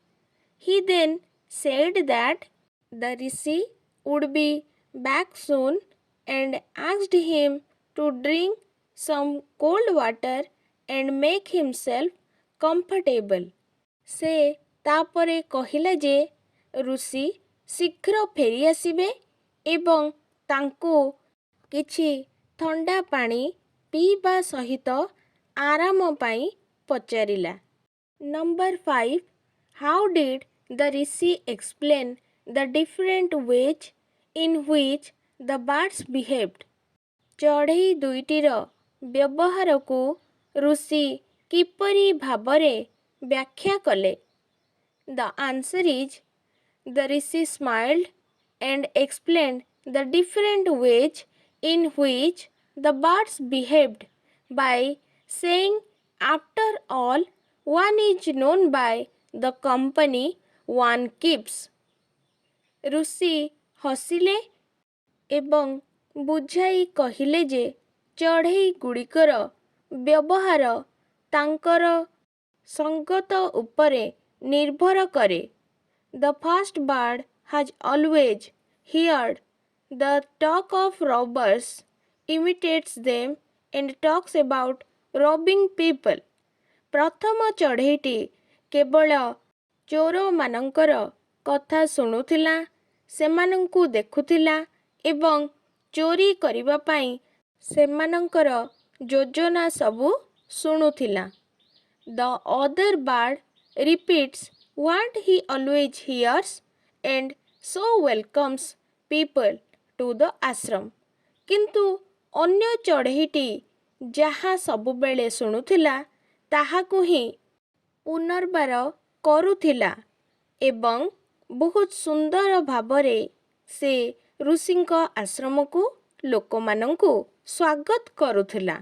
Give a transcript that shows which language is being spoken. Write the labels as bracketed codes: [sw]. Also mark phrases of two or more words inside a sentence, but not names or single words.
[en] He then said that the rishi would be back soon and asked him to drink some cold water and make himself comfortable. [or] ସେ ତାପରେ କହିଲା ଯେ ଋଷି ଶୀଘ୍ର ଫେରିଆସିବେ ଏବଂ ତାଙ୍କୁ କିଛି ଥଣ୍ଡା ପାଣି ପିଇବା ସହିତ ଆରାମ ପାଇଁ ପଚାରିଲା। [en] Number 5. How did the rishi explain the different ways in which the birds behaved? [or] ଚଢ଼େଇ ଦୁଇଟିର ବ୍ୟବହାରକୁ ଋଷି କିପରି ଭାବରେ ବ୍ୟାଖ୍ୟା କଲେ? [en] The answer is, the rishi smiled and explained the different ways in which the birds behaved by saying, after all, one is known by the company one keeps. [or] ଋଷି ହସିଲେ ଏବଂ ବୁଝାଇ କହିଲେ ଯେ ଚଢ଼େଇ ଗୁଡ଼ିକର ବ୍ୟବହାର ତାଙ୍କର ସଙ୍ଗତ ଉପରେ ନିର୍ଭର କରେ। [en] The first bird has always heard the talk of robbers, imitates them and talks about robbing people. [or] ପ୍ରଥମ ଚଢ଼େଇଟି କେବଳ ଚୋରମାନଙ୍କର କଥା ଶୁଣୁଥିଲା, ସେମାନଙ୍କୁ ଦେଖୁଥିଲା ଏବଂ ଚୋରି କରିବା ପାଇଁ ସେମାନଙ୍କର ଯୋଜନା ସବୁ ଶୁଣୁଥିଲା। [en] The other bird repeats what he always hears and so welcomes people to the ashram. [or] କିନ୍ତୁ ଅନ୍ୟ ଚଢ଼େଇଟି ଯାହା ସବୁବେଳେ ଶୁଣୁଥିଲା ତାହାକୁ ହିଁ ପୁନର୍ବାର କରୁଥିଲା ଏବଂ ବହୁତ ସୁନ୍ଦର ଭାବରେ ସେ ଋଷିଙ୍କ ଆଶ୍ରମକୁ ଲୋକମାନଙ୍କୁ ସ୍ୱାଗତ କରୁଥିଲା।